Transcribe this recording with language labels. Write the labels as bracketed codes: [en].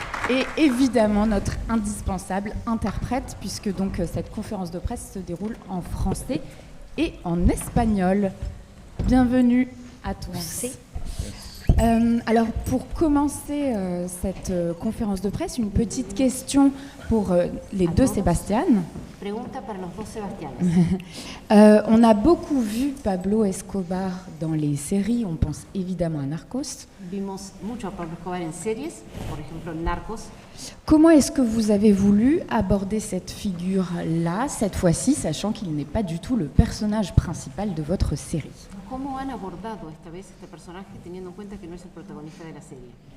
[fr] Et évidemment notre indispensable interprète, puisque donc cette conférence de presse se déroule en français et en espagnol. Bienvenue à tous. Merci. Alors pour commencer cette conférence de presse, une petite question pour les deux Sebastián. [es] Pregunta para los dos Sebastianes. [fr] On a beaucoup vu Pablo Escobar dans les séries, on pense évidemment à Narcos. [es] Vimos mucho a Pablo Escobar en series, por ejemplo Narcos. [fr] Comment est-ce que vous avez voulu aborder cette figure-là, cette fois-ci, sachant qu'il n'est pas du tout le personnage principal de votre série? [es] ¿Cómo han abordado esta vez este personaje teniendo en cuenta que no es el protagonista de la serie?